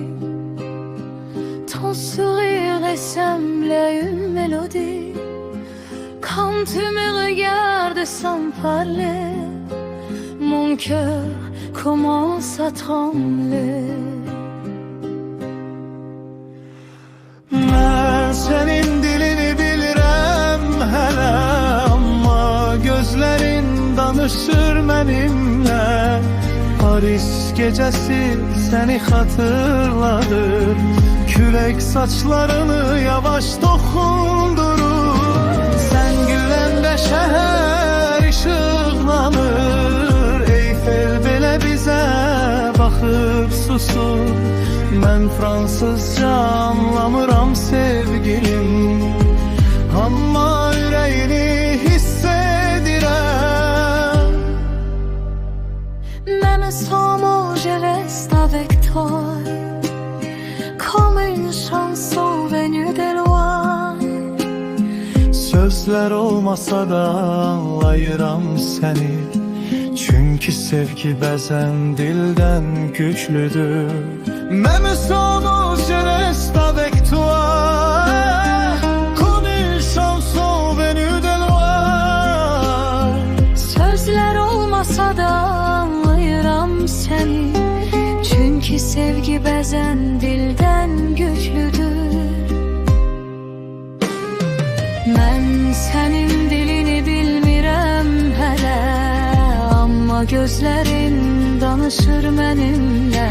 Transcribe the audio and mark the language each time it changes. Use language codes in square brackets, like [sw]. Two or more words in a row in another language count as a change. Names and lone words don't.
[fr] Ton sourire ressemble à une mélodie. Quand tu me regardes sans parler, mon cœur commence à trembler. [az] Ben senin dilini bilirəm hələ, amma gözlərin danışır mənimlə. Paris gecəsi səni xatırladır. Külək saçlarını yavaş dokundurur. Sən güləndə şəhər işıqlanır. Eyfel belə bizə baxıb susur. Mən fransızca anlamıram sevgilim, amma ürəyini hiss edirəm. [fr] Même sans mots je reste avec toi, comme une chanson venue de loin. [az] Sözlər olmasa da anlayıram səni, çünki sevgi bəzən dildən güclüdür. [fr] Même sans mots je reste avec toi, comme une chanson venue de loin. [az] Sözler olmasa da anlayıram seni, çünkü sevgi bəzən dildən güclüdür. Mən sənin dilini bilmirəm hələ, amma gözlərin danışır mənimlə.